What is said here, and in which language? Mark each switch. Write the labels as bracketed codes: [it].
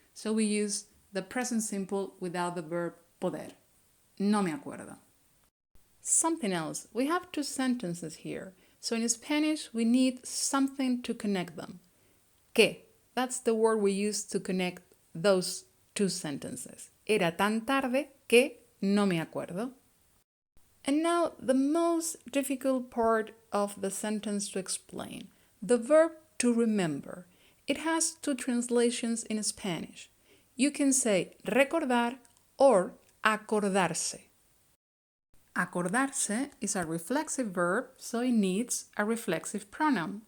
[en] So we use the present simple without the verb poder. [es] No me acuerdo. [en] Something else. We have two sentences here. So in Spanish, we need something to connect them. Que. That's the word we use to connect those two sentences. [es] Era tan tarde que no me acuerdo. [en] And now the most difficult part of the sentence to explain. The verb to remember. It has two translations in Spanish. You can say recordar or acordarse. Acordarse is a reflexive verb, so it needs a reflexive pronoun.